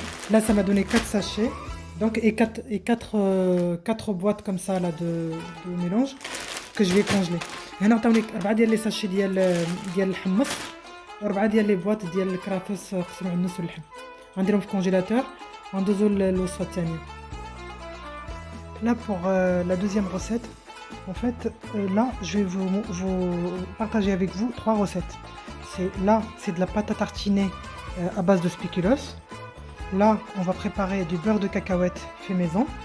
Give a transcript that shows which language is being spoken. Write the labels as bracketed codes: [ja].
[fr] Là, ça m'a donné 4 sachets. Donc, et 4 boîtes comme ça là, de mélange que je vais congeler. [ar] هنا عطاوني 4 ديال لي ساشي ديال الحمص و4 ديال لي بواط ديال الكرافس خصو العنس واللحم. غنديرهم في الكونجيلاتور وندوزو للوصفه الثانيه. [fr] Là pour la deuxième recette, en fait là je vais vous partager avec vous 3 recettes. C'est de la pâte à tartiner à base de spéculoos. Là, on va préparer du beurre de cacahuète fait maison.